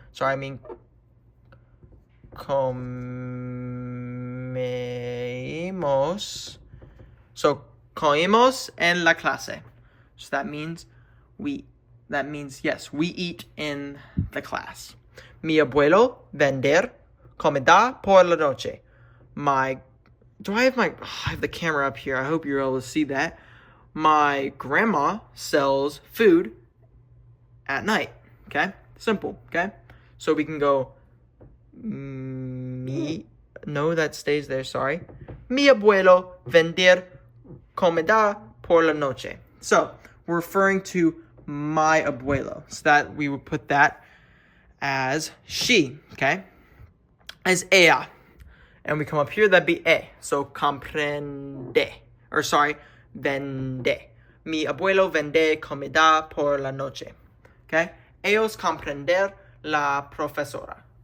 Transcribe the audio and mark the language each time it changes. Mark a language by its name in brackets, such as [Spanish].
[English] Sorry, I mean comemos. [Spanish] So comemos en la clase. [English] So that means yes, we eat in the class. [Spanish] Mi abuelo vender comida por la noche. [English] I have the camera up here. I hope you're able to see that. My grandma sells food at night. Okay? Simple. Okay? So we can go no, that stays there, sorry. [Spanish] Mi abuelo vender comida por la noche. [English] So, we're referring to my abuelo. So that we would put that as she, okay? As ella. And we come up here, that'd be e. So, comprende. Or sorry, vende. [Spanish] Mi abuelo vende comida por la noche. Okay? Ellos comprender la profesora.